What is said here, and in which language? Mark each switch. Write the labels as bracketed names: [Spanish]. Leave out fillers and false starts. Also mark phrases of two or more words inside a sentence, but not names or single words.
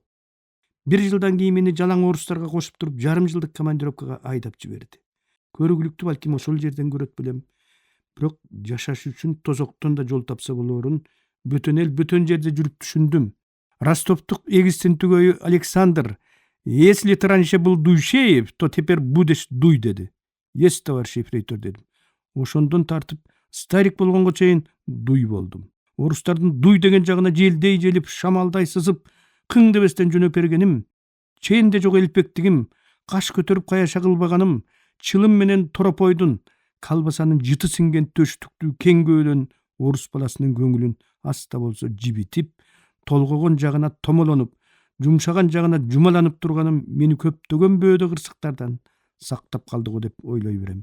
[Kyrgyz] Бир жылдан кийин мени жалаң орустарга кошуп туруп, жарым жылдык командировкага айдап жиберди. Көрүгүлүктү балким ошол жерден көрөт белем. Бирок жашаш үчүн тозоктон да жол тапса болоорун бөтөн эл бөтөн жерде жүрүп түшүндүм. Ростовтук эгистин түгөйү Александр: [Russian] "Если ты раньше был Дуйшеев, то теперь будешь Дуй" деди. "Есть, товарищ ефрейтор" дедим. [Kyrgyz] Ошондон тартып старик болгонго чейин Дуй болдум. Орустардын Дуй деген жагына желдей желип, шамалдай сызып, кың дебестен жөнөп бергеним, ченде жок элпектигим, каш көтөрүп каяша кылбаганым, чылым менен торопойдун, калбасанын жыты сиңген төштүктүү кең көөлөн орус баласынын көңүлүн аз да болсо жибитип, толгогон жагына томолонуп, жумшаган жагына жумаланып турганым мени көптөгөн бөөдө кырсыктардан сактап калды го деп ойлой берем.